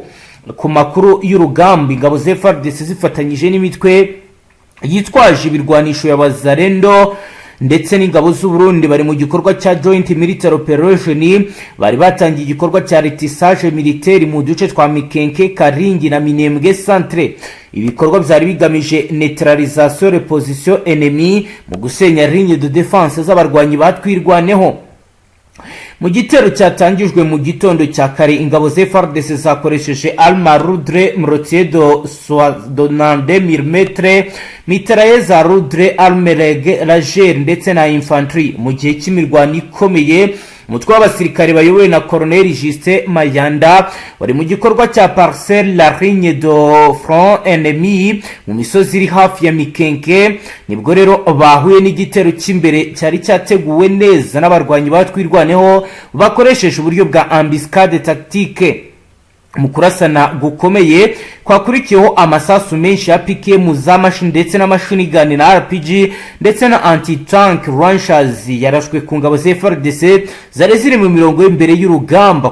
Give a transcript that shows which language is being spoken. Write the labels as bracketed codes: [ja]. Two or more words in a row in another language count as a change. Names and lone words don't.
[rw] Ku makuru y'urugamba ingabo za Fardc zifatanyije n'imitwe yitwaje ibirwanisho y'abazarendo ndetse n'ingabo z'u Burundi bari mu gikorwa cya [en] joint military operation. [rw] Bari batangiye igikorwa cya [fr] retissage militaire [rw] mu duce twa Mikenke, Karingi na Minembwe centre. Ibikorwa byari bigamije [fr] neutralisation reposition ennemi [rw] mu gusenya [fr] ligne de défense [rw] z'abarwanyi batwirwaneho. Mu gitero cyatangijwe mu gitondo cya kare ingabo za Fardc zakoresheje [fr] arme lourde mortier de 70 mm, mitrailleuse lourde, arme légère [rw] ndetse na infantry mu gihe cy'imirwano ikomeye. Umutwe w'abasirikare bayobowe na Colonel Justin Mayanda wari mu gikorwa cya [fr] parcelle la ligne de front ennemi [rw] mu misozi iri hafi ya Mikenke. Nibwo rero bahuye n'igitero cy'imbere cyari cyateguwe neza n'abarwanyi batwirwaneho bakoresheje uburyo bwa [fr] embuscade tactique. [rw] Mu kurasana gukomeye kwakurikiyeho amasasu menshi ya PKM za machine ndetse na [en] machine gun [rw] na RPG ndetse na [en] anti-tank launchers [rw] yarashwe ku ngabo za Fardc zari ziri mu mirongo imbere y'urugamba.